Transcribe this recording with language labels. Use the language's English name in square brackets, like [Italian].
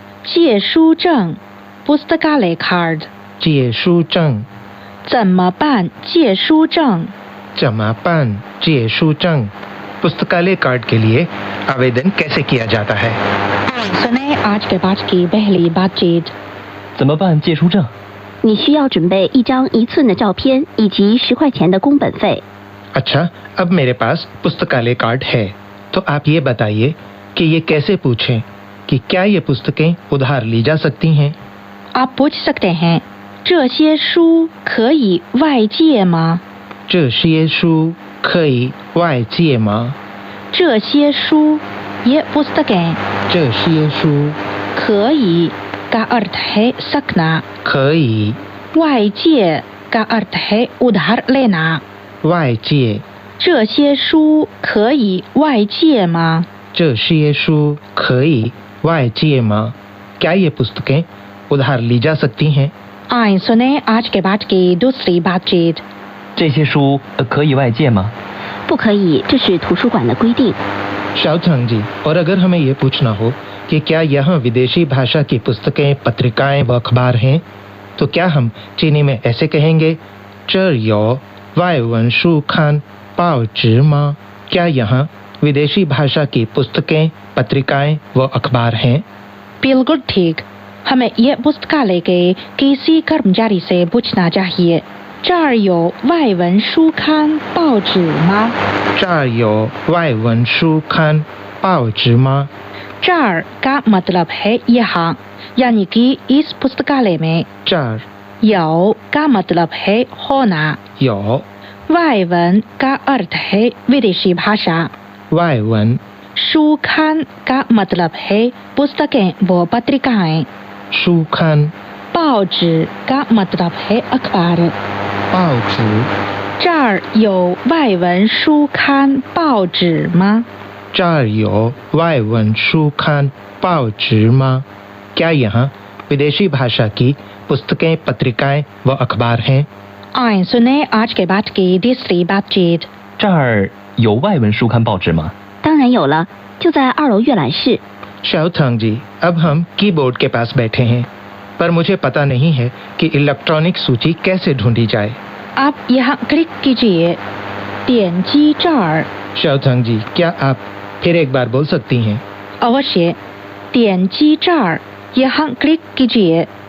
[Chinese] 借书证 [Hindi] पुस्तकालय कार्ड। [Chinese] 借书证。怎么办借书证？怎么办借书证？ [Hindi] पुस्तकालय कार्ड के लिए आवेदन कैसे किया जाता है? सुने आज के पाठ की पहली बातचीत। [Chinese] 怎么办借书证？你需要准备一张1寸的照片以及10块钱的工本费。 [Hindi] अच्छा, अब मेरे पास पुस्तकालय कार्ड है, तो आप ये बताइए कि ये कैसे पूछें कि क्या ये पुस्तकें उधार ली जा सकती हैं? आप पूछ सकते हैं [Chinese] 这些书可以外借吗？这些书可以外借吗？这些书 [Hindi] ये पुस्तकें। [Chinese] 这些书 [Hindi] 可以 का अर्थ है सकना। [Chinese] 可以 [Hindi] 外借 का अर्थ है उधार लेना। [Chinese] 外借这些书可以外借吗？这些书可以外借吗？ [Hindi] क्या ये पुस्तकें उधार ली जा सकती हैं? आइए सुने आज के पाठ की दूसरी बातचीत। [Chinese] 这些书可以外借吗？不可以，这是图书馆的规定。 [Hindi] शाओथांग जी, और अगर हमें ये पूछना हो कि क्या यहाँ विदेशी भाषा की पुस्तकें, पत्रिकाएं व अखबार हैं, तो क्या हम चीनी में ऐसे कहेंगे [Chinese] 这有外文书刊报纸吗? [Hindi] क्या यहाँ विदेशी भाषा की पुस्तकें, पत्रिकाएं व अखबार हैं? बिल्कुल ठीक। हमें ये पुस्तकालय के किसी कर्मचारी से पूछना चाहिए [Chinese] 这儿有外文书刊报纸吗？这儿有外文书刊报纸吗? [Hindi] 这儿 का मतलब है यहाँ, यानी कि इस पुस्तकालय में। [Chinese] 这儿 [Hindi] 有 का मतलब है होना। [Chinese] 有 [Hindi] 外文 का अर्थ है विदेशी भाषा। [Chinese] 外文 [Hindi] 书刊 का मतलब है पुस्तकें व पत्रिकाएं। [Chinese] 书刊 [Hindi] 报纸 का मतलब है अखबार। [Chinese] 报纸这儿有外文书刊报纸吗？这儿有外文书刊报纸吗? [Hindi] क्या यहाँ विदेशी भाषा की पुस्तकें, पत्रिकाएं व अखबार हैं? आइए सुने आज के पाठ की तीसरी बातचीत। [Chinese] 这儿有外文书刊报纸吗？当然有了，就在2楼阅览室。 [Hindi] शाओथांग जी, अब हम कीबोर्ड के पास बैठे हैं, पर मुझे पता नहीं है कि इलेक्ट्रॉनिक सूची कैसे ढूंढी जाए। आप यहाँ क्लिक कीजिए, [Chinese] 点击这儿 [Hindi] शाओथांग जी, क्या आप फिर एक बार बोल सकती हैं? अवश्य, [Chinese] 点击这儿 [Hindi] यहाँ क्लिक कीजिए।